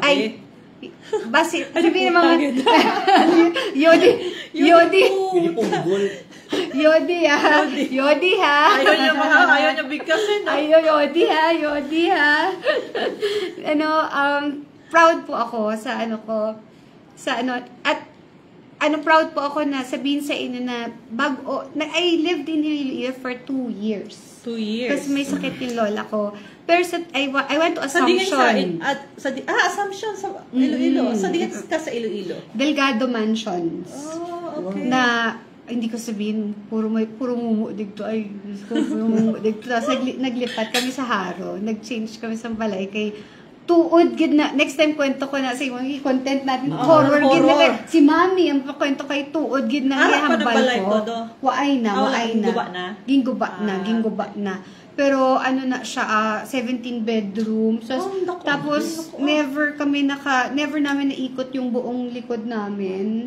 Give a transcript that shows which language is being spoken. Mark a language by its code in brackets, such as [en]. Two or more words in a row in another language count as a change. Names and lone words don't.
[tl] sabihin ng mga, Yodi ha. Ayaw niya bigkasin. Yodi ha. Proud po ako proud po ako na sabihin sa inyo na [en] I lived in Iloilo for 2 years. 2 years. [tl] Kasi may sakit yung lola ko. [en] Pero I went to Assumption. [tl] Assumption sa Iloilo. Sa diyan ka sa Iloilo? Delgado Mansions. [en] Oh, okay. [tl] Na, hindi ko sabihin, puro mumu dito. Ay, Diyos ko, puro mumu dito. Tapos naglipat kami sa Haro. [hil] Nag-change kami sa balay kay tuod gid na. [tl] Next time kwento ko na sa mga content natin. [hil] Horror gid na. Si Mami ang kwento kay tuod gid na hambal ko. Waay na. Gingguba na. [tl] Pero na siya 17 bedrooms. Tapos never namin naikot yung buong likod namin.